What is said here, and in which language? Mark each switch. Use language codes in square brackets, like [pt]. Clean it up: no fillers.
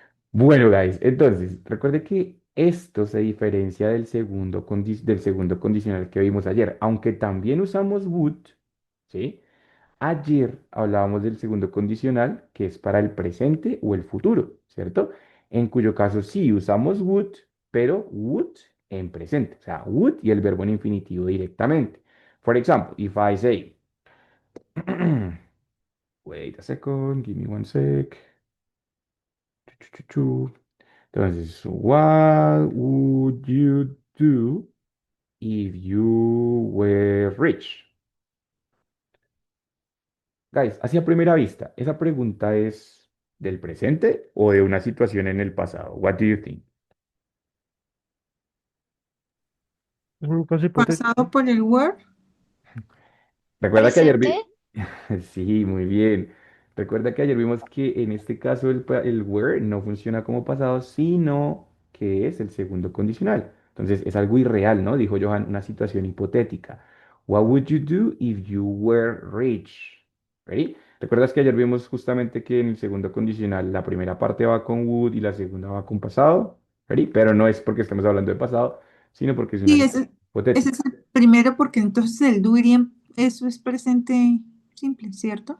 [es] Bueno, guys, entonces, recuerde que esto se diferencia del segundo condicional que vimos ayer, aunque también usamos would, ¿sí? Ayer hablábamos del segundo condicional, que es para el presente o el futuro, ¿cierto? En cuyo caso sí usamos would, pero would en presente, o sea, would y el verbo en infinitivo directamente. [en] For example, if I say, wait a second, give me one sec. Chu, chu, chu. [es] Entonces, [en] what would you do if you were rich? [es] Guys, así a primera vista, ¿esa pregunta es del presente o de una situación en el pasado? [en] What do you think? [es] Es un caso Pasado hipotético. por el Word. Recuerda que ayer ¿Presente? vi... Sí, muy bien. Recuerda que ayer vimos que en este caso el were no funciona como pasado, sino que es el segundo condicional. Entonces es algo irreal, ¿no? Dijo Johan, una situación hipotética. [en] What would you do if you were rich? [es] ¿Ready? ¿Recuerdas que ayer vimos justamente que en el segundo condicional la primera parte va con would y la segunda va con pasado? ¿Ready? Pero no es porque estamos hablando de pasado, sino porque es una Sí, situación ese hipotética. es el primero porque entonces el do iría, eso es presente simple, ¿cierto?